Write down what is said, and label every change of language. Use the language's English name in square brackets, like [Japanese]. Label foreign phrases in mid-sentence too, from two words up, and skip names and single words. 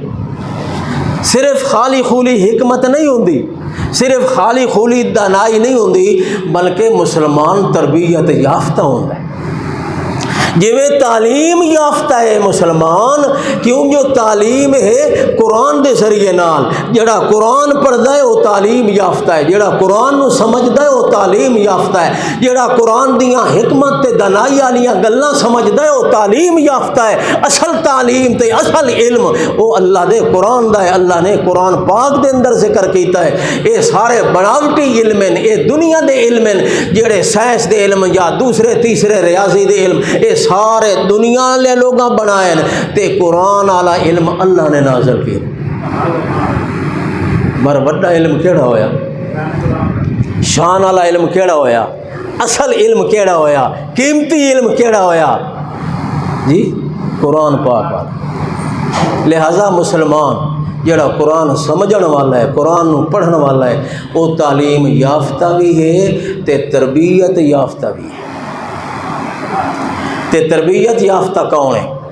[Urdu] صرف خالی خولی حکمت نہیں ہوتی، صرف خالی خولی دانائی نہیں ہوتی، بلکہ مسلمان تربیت یافتہ ہوتا ہے۔ [Punjabi] جویں تعلیم یافتہ ہے مسلمان، کیوں جو تعلیم ہے قرآن دے ذریعے نال، جڑا قرآن پڑھدا ہے وہ تعلیم یافتہ ہے، جڑا قرآن نو سمجھدا ہے وہ تعلیم یافتہ ہے، جڑا قرآن دیاں حکمت تے دانائی والیاں گلاں سمجھدا ہے وہ تعلیم یافتہ ہے۔ اصل تعلیم تے اصل علم وہ اللہ دے قرآن دا ہے۔ اللہ نے قرآن پاک دے اندر ذکر کیتا ہے اے سارے بناوٹی علم ہیں، اے دنیا دے علم ہیں، جڑے سائنس دے علم یا دوسرے تیسرے ریاضی دے علم، اے سارے دنیا والے لوگاں بنائے تے قرآن والا علم اللہ نے نازل کیا۔ مر بڑا علم کیڑا ہویا، شان والا علم کیڑا ہویا، اصل علم کیڑا ہویا، قیمتی علم کیڑا ہویا جی؟ قرآن پاک والا۔ لہذا مسلمان جڑا قرآن سمجھن والا ہے، قرآن نو پڑھن والا ہے، وہ تعلیم یافتہ بھی ہے تے تربیت یافتہ بھی ہے۔ تے تربیت یافتہ کون ہے؟